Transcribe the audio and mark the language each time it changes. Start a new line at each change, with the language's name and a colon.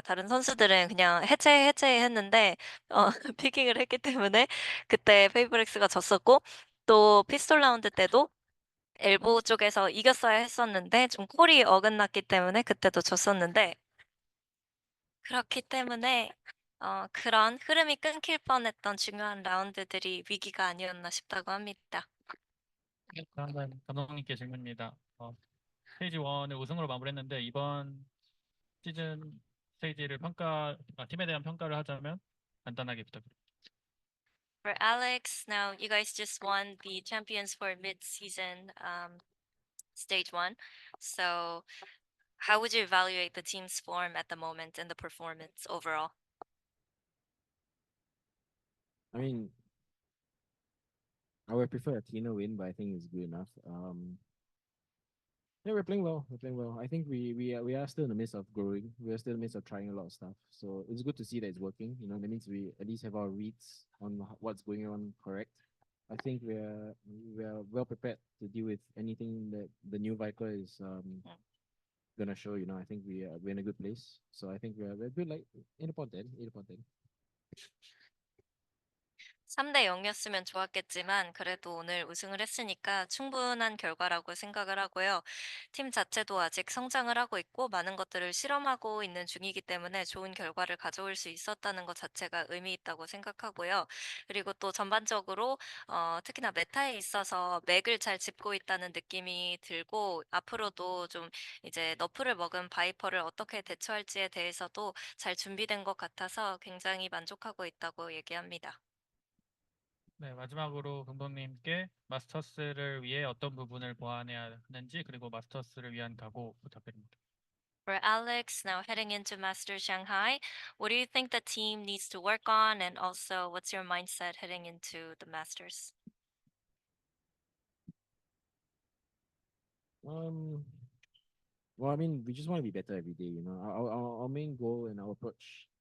Korean: 다른 선수들은 그냥 해체했는데, 피킹을 했기 때문에 그때 페이브렉스가 졌었고, 또 피스톨 라운드 때도 엘보 쪽에서 이겼어야 했었는데, 좀 콜이 어긋났기 때문에 그때도 졌었는데, 그렇기 때문에, 그런 흐름이 끊길 뻔했던 중요한 라운드들이 위기가 아니었나 싶다고 합니다. 네, 다음은 감독님께 질문입니다. 스테이지 1을 우승으로 마무리했는데 이번 시즌 스테이지를 팀에 대한 평가를 하자면 간단하게 부탁드립니다.
English: For Alex, now you guys just won the champions for mid-season stage 1. So how would you evaluate the team's form at the moment and the performance overall? I mean, I would prefer a cleaner win, but I think it's good enough. Yeah, we're playing well. We're playing well. I think we are still in the midst of growing. We are still in the midst of trying a lot of stuff. So it's good to see that it's working. That means we at least have our reads on what's going on correct. I think we are well prepared to deal with anything that the new Viper is gonna show. I think we're in a good place. So I think we're good. Like 8 upon 10, 8 upon 10.
Korean: 3대 0이었으면 좋았겠지만 그래도 오늘 우승을 했으니까 충분한 결과라고 생각을 하고요. 팀 자체도 아직 성장을 하고 있고 많은 것들을 실험하고 있는 중이기 때문에 좋은 결과를 가져올 수 있었다는 것 자체가 의미 있다고 생각하고요. 그리고 또 전반적으로 특히나 메타에 있어서 맥을 잘 짚고 있다는 느낌이 들고 앞으로도 좀 이제 너프를 먹은 바이퍼를 어떻게 대처할지에 대해서도 잘 준비된 것 같아서 굉장히 만족하고 있다고 얘기합니다. 네, 마지막으로 감독님께 마스터스를 위해 어떤 부분을 보완해야 하는지 그리고 마스터스를 위한 각오 부탁드립니다.
English: For Alex, now heading into Master Shanghai, what do you think the team needs to work on? And also, what's your mindset heading into the Masters? Well, I mean, we just want to be better every day. Our main goal and our approach